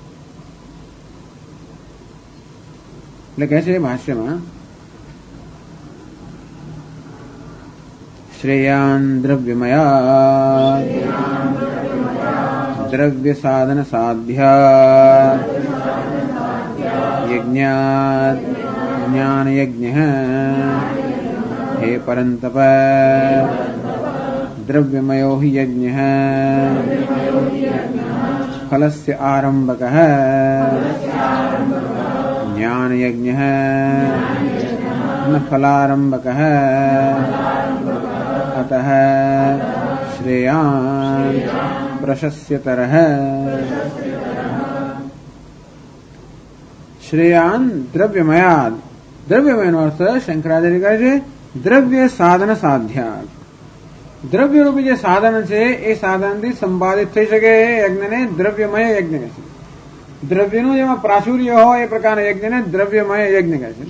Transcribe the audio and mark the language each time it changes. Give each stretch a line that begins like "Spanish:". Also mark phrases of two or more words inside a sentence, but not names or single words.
Gujarati: એટલે કહે છે ભાષ્યમાં,
Sanskrit: श्रेयान द्रव्यमया द्रव्य साधन साध्या यज्ञात ज्ञान यज्ञ हे परंतप द्रव्यमयो हि यज्ञ फलस्य आरंभकः ज्ञान यज्ञ न फलारंभकः अतः श्रेयान् प्रशस्यतरः. श्रेयान् द्रव्यमयात्.
Gujarati: દ્રવ્યમયનો અર્થ શંકરાચાર્ય કહે છે
Sanskrit: द्रव्य साधन साध्यात.
Gujarati: દ્રવ્યરૂપી જે સાધન છે એ સાધનથી સંપાદિત થઈ શકે એ યજ્ઞને દ્રવ્યમય યજ્ઞ કહે છે. દ્રવ્યનું જેમાં પ્રાચુર્ય હોય એ પ્રકારના યજ્ઞને દ્રવ્યમય યજ્ઞ કહે છે.